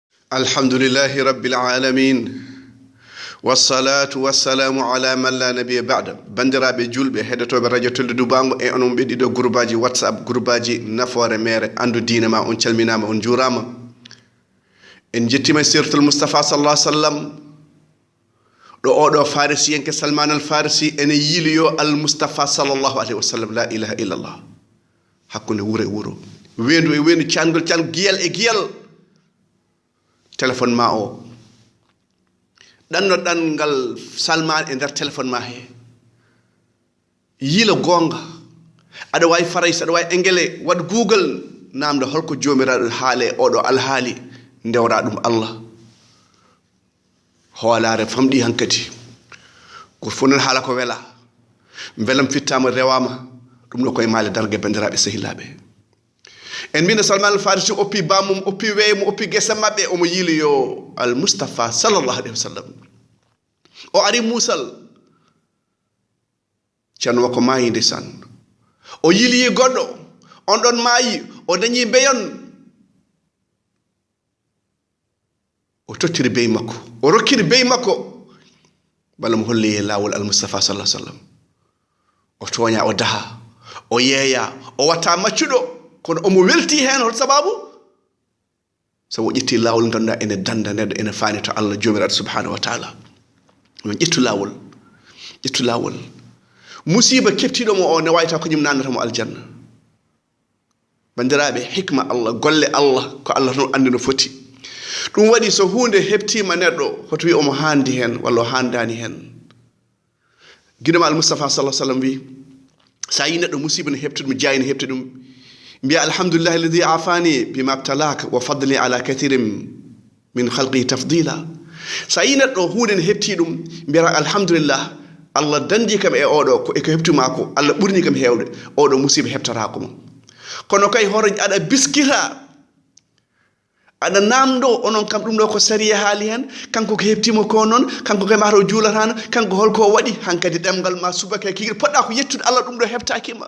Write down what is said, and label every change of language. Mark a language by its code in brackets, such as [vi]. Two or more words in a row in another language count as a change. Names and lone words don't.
[ar] الحمد لله رب العالمين والصلاة والسلام على من لا نبي بعده. [ff] Bandiraɓe julɓe heɗotoɓe radio tolde dubango e onon ɓeɗiɗo groupe whatsapp groupe nafoore mere andu diine ma. On calminama, on juurama, en jettima sirtul Mustafa [ar] صلى الله عليه وسلم [ff] ɗo oɗo farisiyenke Salman al Farisi ene yiliyo al Mustafa [ar] صلى الله عليه وسلم. لا إله إلا الله. [ff] Hakkunde wuro e wuro, wendu e wendu, cangol giyal e giyal. Téléphone ma o ɗanno ɗangal Salman e nder téléphone ma he yila gonga. Aɗa wawi farayse, aɗa wawi engele, waɗ google namde holko jomiraɗo haale oɗo alhaali, ndewra ɗum Allah. Hoolare famɗi hankadi, ko funan haala ko wela, belam fittama rewama, ɗum ɗo koye maale dargue bandiraɓe sehilaɓe. En mbino Salman al Farisi oppi bamum, oppi weymo, oppi gese mabɓe, omo yiili yo al Mustafa [ar] صلى الله عليه وسلم. [ff] O ari musal, ceerno makko maayi ndesan. O yiili goɗɗo, on ɗon maayi, o dañi beyon. O tottiri bey makko, o rokkiri bey makko, balla mo holli lawol al Mustafa [ar] صلى الله عليه وسلم. [ff] O toña, o daha, o yeeya, o watta maccuɗo, kono omo welti hen. Hol sababu? Sabu o ƴetti lawol ganduɗa ene danda neɗɗo, ene faani to Allah jomiraɗo [ar] سبحانه وتعالى. [ff] On ƴettu lawol. Musiba keftiɗomo o ne wayta ko ñum nannatamo aljanna. Bandiraɓe, hikma Allah, golle Allah, ko Allah tan andi no foti. Ɗum waɗi so hunde heptima neɗɗo, hoto wi omo handi hen walla o handani hen. Guiɗoma al Mustafa [ar] صلى الله عليه وسلم [ff] wi, sa yi neɗɗo musiba ne hepti ɗum, jaayi ne hepti ɗum, mbiya [ar] الحمد لله الذي عافاني بما ابتلاك وفضلني على كثير من خلقه تفضيلا. [ff] Sa yi neɗɗo hunde ne hepti ɗum, mbiyata alhamdulillah, Allah dandi kam e oɗo ko eko heptuma ko, Allah ɓurni kam hewde, oɗo musiba heptatako mo. Kono kay horo aɗa biskita, aɗa namdo onon kam ɗum ɗo ko sariya haali hen, kanko ko heptimo ko noon, kanko kam ato juulatano, kanko holko waɗi, hankadi ɗemgal ma subaka kigir poɗɗa ko yettude Allah, ɗum ɗo heptakima.